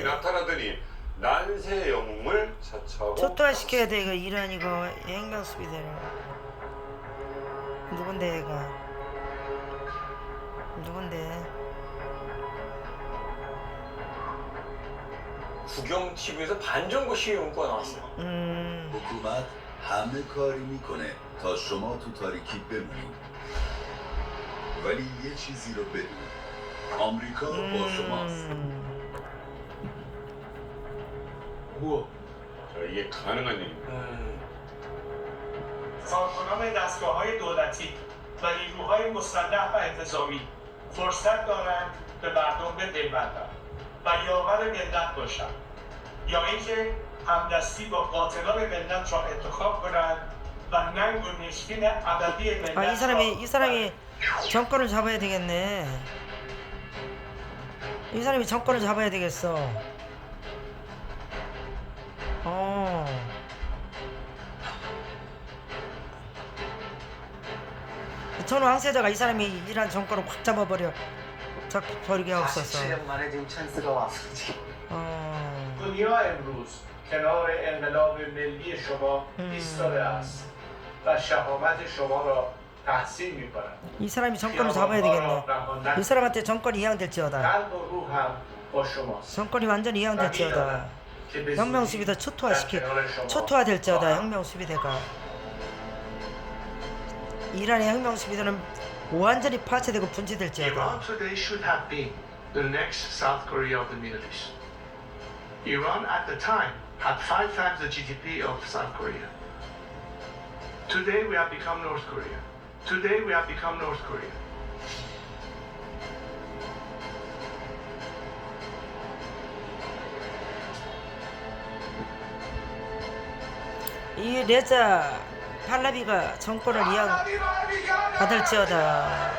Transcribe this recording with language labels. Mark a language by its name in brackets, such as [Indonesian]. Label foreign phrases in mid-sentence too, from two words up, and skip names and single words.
[Korean] 나타나더니 난세 영웅을 차차하고 초토화시켜야 돼. 이거 이란 이거 혁명 수비대를. 누군데 얘가? 누군데? 국영 TV에서 반정부 시위 문구가 나왔어요. [Persian] حکومت همه کاری میکنه تا شما تو تاریکی بمونید ولی یه چیزی رو بدون آمریکا با شماست [Korean] 우와. 자, 이게 가능한 일입니다. [Persian] کارکنان دستگاه‌های دولتی و نیروهای مسلح و انتظامی فرصت دارند به مردم بپیوندند و یاور ملت باشند یا اینکه همدستی با قاتلان ملت را انتخاب کنند و ننگ و نشکین ابدی ملت [Korean] 아, 이 사람이 정권을 잡아야 되겠네. 이 사람이 정권을 잡아야 되겠어. 전 왕세자가 이 사람이 이란 정권을 확 잡아버려. 버리게 하옵소서. 47년 만에 지금 찬스가 왔어 지금. [Persian] دنیا امروز کنار انقلاب ملی شما ایستاده است و شهامت شما را تحسین می‌کند. [Korean] 이 사람이 정권을 잡아야 되겠네. 이 사람한테 정권이 이양될지어다. [Persian] قلب و روحم با شماست. [Korean] 정권이 완전히 이양될지어다. [Persian] که به [Korean] 혁명 [Persian] زودی [Korean] 수비대 [Persian] در کنار شما [Korean] 초토화될지어다. 혁명 수비대가. 이란의 혁명 수비대는 완전히 파괴되고 분쇄될지어다. [English] Iran today should have been the next South Korea of the Middle East. Iran at the time had 5 times the GDP of South Korea. Today we have become North Korea. Today we have become North Korea. [Korean] 이 레자 팔라비가 정권을 이어받을지어다.